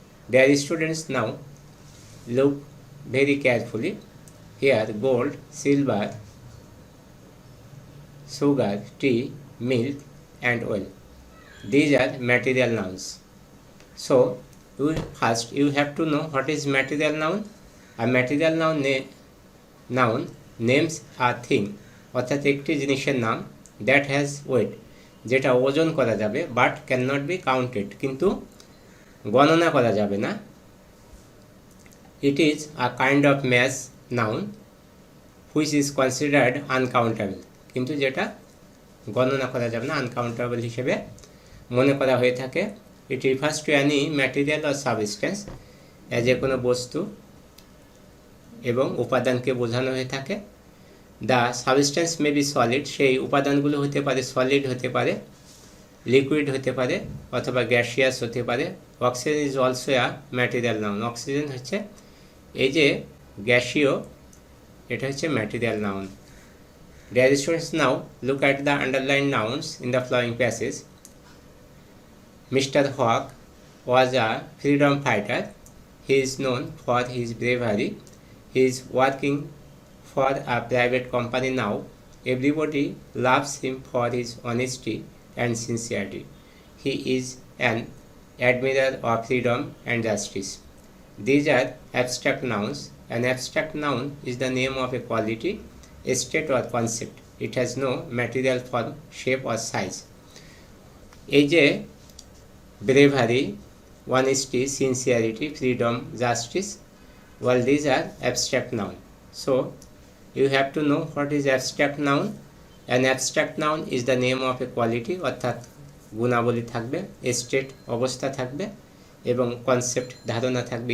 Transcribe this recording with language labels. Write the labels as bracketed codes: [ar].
[en] Dear students, now look very carefully. Here gold, silver, sugar, tea, milk and oil. These are material nouns. So you have to know what is material noun. A material noun names a thing, [bn] অর্থাৎ একটি জিনিসের নাম, [en] that has weight, [bn] যেটা ওজন করা যাবে, [en] but can not be counted, [bn] কিন্তু গণনা করা যাবে না। [en] it is a kind of mass noun which is considered uncountable, [bn] কিন্তু যেটা গণনা করা যাবে না, আনকাউন্টেবল হিসেবে মনে করা হয়ে থাকে। [en] it refers to any material or substance, [bn] যে কোনো বস্তু এবং উপাদানকে বোঝানো হয়ে থাকে। [en] the substance may be solid, [bn] সেই উপাদানগুলো হতে পারে সলিড, হতে পারে লিকুইড, হতে পারে অথবা গ্যাসিয়াস হতে পারে। [en] oxygen is also a material noun, [bn] oxygen হচ্ছে এই যে গ্যাসীয়, এটা হচ্ছে material noun. [en] Dear students, now look at the underlined nouns in the following passage. Mr. Hawk was a freedom fighter. He is known for his bravery. He is working for a private company now. Everybody loves him for his honesty and sincerity. He is an admirer of freedom and justice. These are abstract nouns. An abstract noun is the name of a quality, a state or concept. It has no material form, shape or size. [bn] এই যে [en] bravery, honesty, sincerity, freedom, justice, well, these are abstract noun. So you have to know what is abstract noun. An abstract noun is the name of a quality, [bn] অর্থাৎ গুণাবলী থাকবে, state অবস্থা থাকবে এবং concept ধারণা থাকবে।